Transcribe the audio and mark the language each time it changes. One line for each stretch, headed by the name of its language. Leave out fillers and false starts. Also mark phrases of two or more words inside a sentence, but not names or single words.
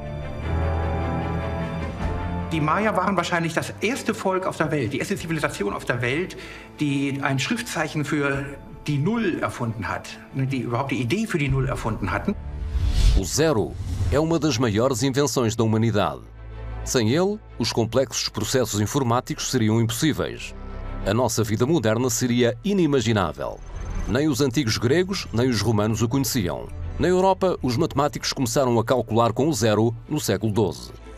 German: Die Maya waren wahrscheinlich das erste Volk auf der Welt, die erste Zivilisation auf der Welt, die ein Schriftzeichen für die Null erfunden hat, die überhaupt die Idee für die Null erfunden hatten.
Portuguese: O zero é uma das maiores invenções da humanidade. Sem ele, os complexos processos informáticos seriam impossíveis. A nossa vida moderna seria inimaginável. Nem os antigos gregos, nem os romanos o conheciam. Na Europa, os matemáticos começaram a calcular com o zero no século XII.